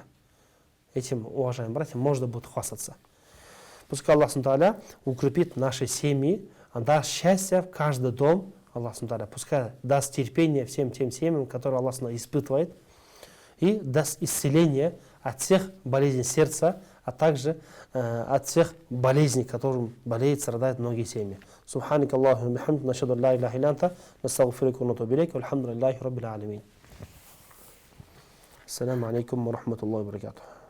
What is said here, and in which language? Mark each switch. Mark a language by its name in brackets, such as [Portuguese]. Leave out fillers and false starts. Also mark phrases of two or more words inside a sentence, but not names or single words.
[Russian] Этим, уважаемые братья, можно будет хвастаться. Пускай Аллах Субхану укрепит наши семьи, даст счастье в каждый дом, Аллах Субхану, пускай даст терпение всем тем семьям, которые Аллах испытывает, и даст исцеление от всех болезней сердца, а также от всех болезней, которым болеют, страдают многие семьи. [Arabic] سبحانك اللهم بحمدك نشهد أن لا إله إلا أنت نستغفرك ونتوب إليك والحمد لله رب العالمين. السلام عليكم ورحمة الله وبركاته.